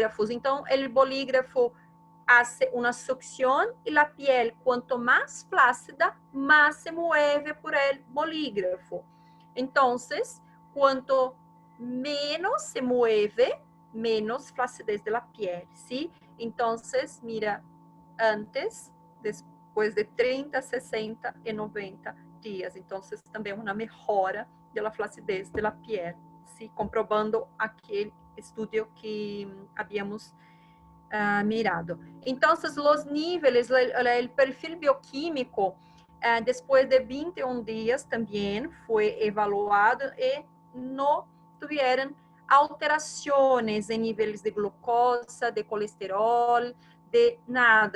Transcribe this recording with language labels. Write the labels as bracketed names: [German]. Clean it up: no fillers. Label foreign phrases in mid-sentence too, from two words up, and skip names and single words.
[Spanish] Então, o bolígrafo hace una succión y la piel, cuanto más flácida, más se mueve por el bolígrafo. Entonces, cuanto menos se mueve, menos flacidez de la piel, ¿sí? Entonces, mira, antes, después de 30, 60 y 90 días. Entonces, [Portuguese] também uma melhora da flacidez da [Spanish] piel, ¿sí? Comprobando [Portuguese] aquele estudo [Spanish] que habíamos mirado. Entonces, los niveles, el perfil bioquímico, después de 21 días también fue evaluado y no tuvieron alteraciones en niveles de glucosa, de colesterol, de nada.